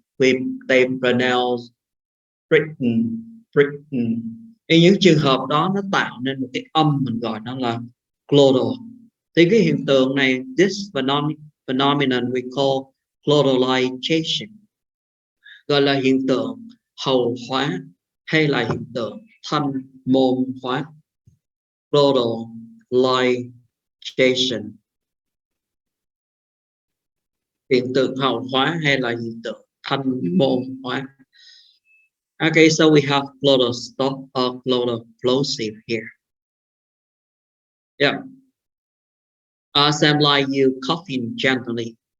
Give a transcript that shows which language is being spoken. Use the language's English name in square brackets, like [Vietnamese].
[English] They pronounce Britain. [Vietnamese] Thì những trường hợp đó nó tạo nên một cái âm mình gọi nó là glottal. Thì cái hiện tượng này, [English] this phenomenon we call glottalization, [Vietnamese] gọi là hiện tượng hầu hóa hay là hiện tượng thanh môn hóa. Glottalization, hiện tượng hầu hóa hay là hiện tượng thanh môn hóa. [English] Okay, so we have glottal stop or glottal plosive here. Yeah. Sound like you coughing gently.